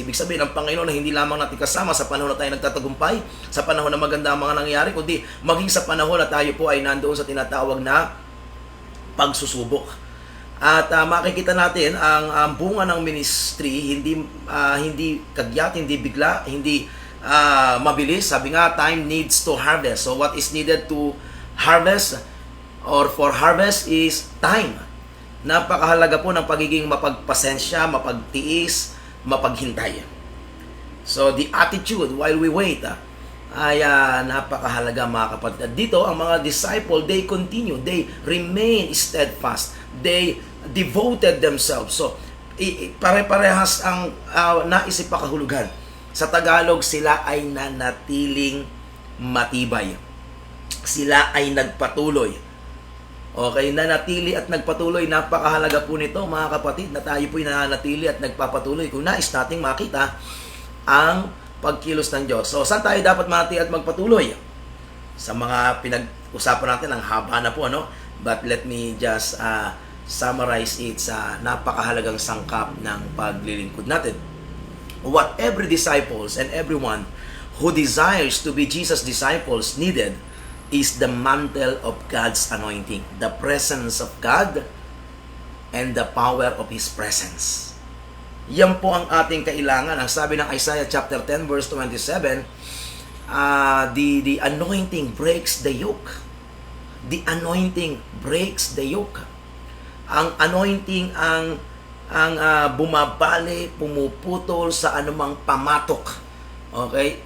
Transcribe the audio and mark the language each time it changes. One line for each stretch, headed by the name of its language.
Filipino: Ibig sabihin, ang Panginoon na hindi lamang natin kasama sa panahon na tayo nagtatagumpay, sa panahon na maganda ang mga nangyayari, kundi maging sa panahon na tayo po ay nandoon sa tinatawag na pagsusubok. At makikita natin ang bunga ng ministry, hindi kagyat, hindi bigla, hindi mabilis. Sabi nga,
English: time needs to harvest. So what is needed to harvest or for harvest is time.
Filipino: Napakahalaga po ng pagiging mapagpasensya, mapagtiis, mapaghintay.
English: So the attitude while we wait
Filipino: ay napakahalaga, mga kapatid. Dito ang mga
English: disciple, they continue, they remain steadfast, they devoted themselves.
Filipino: So pare-parehas ang naisip pa kahulugan. Sa Tagalog, sila ay nanatiling matibay. Sila ay nagpatuloy. Okay, nanatili at nagpatuloy. Napakahalaga po nito, mga kapatid, na tayo po'y nananatili at nagpapatuloy kung nais nating makita ang pagkilos ng Diyos. So, saan tayo dapat manatili at magpatuloy? Sa mga pinag-usapan natin, ang haba na po, ano?
English: But let me just summarize it
Filipino: sa napakahalagang sangkap ng paglilingkod natin.
English: What every disciples and everyone who desires to be Jesus' disciples needed is the mantle of God's anointing, the presence of God, and the power of His presence.
Filipino: Yan po ang ating kailangan. Ang sabi ng
English: Isaiah chapter 10 verse 27, the anointing breaks the yoke. The anointing breaks the yoke.
Filipino: Ang anointing ang bumabali, pumuputol sa anumang pamatok. Okay?